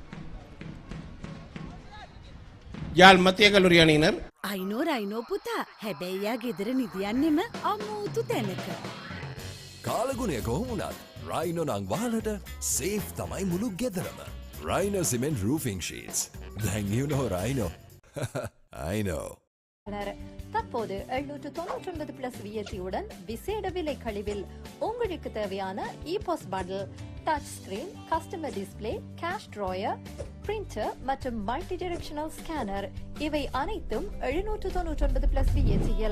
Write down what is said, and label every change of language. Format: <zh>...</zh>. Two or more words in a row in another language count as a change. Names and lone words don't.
<ta>யாழ் மத்திய கல்லூரி அணியினர்</ta> <si>අයිනෝ පුතා හැබැයියා ගෙදර නිදියන්නෙම අමූතු තැනක. කාලගුණය කොහොමුණත් රයිනෝ නං වාලට සේෆ් තමයි මුළු ගෙදරම.</si> <en>Rhino cement roofing sheets. Then you know Rhino. I know.</en> <ta>தற்போது 799 பிளஸ் விஎஸ்சியுடன் விசேட விலை கழிவில் உங்களுக்கு தேவையான</ta> <en>ePOS bundle, touch screen, customer display, cash drawer,</en> <ta>பிரிண்டர் மற்றும்</ta> <en>multi directional scanner</en> <ta>இவை அனைத்தும் 799 பிளஸ் விஎஸ்சியில்.</ta>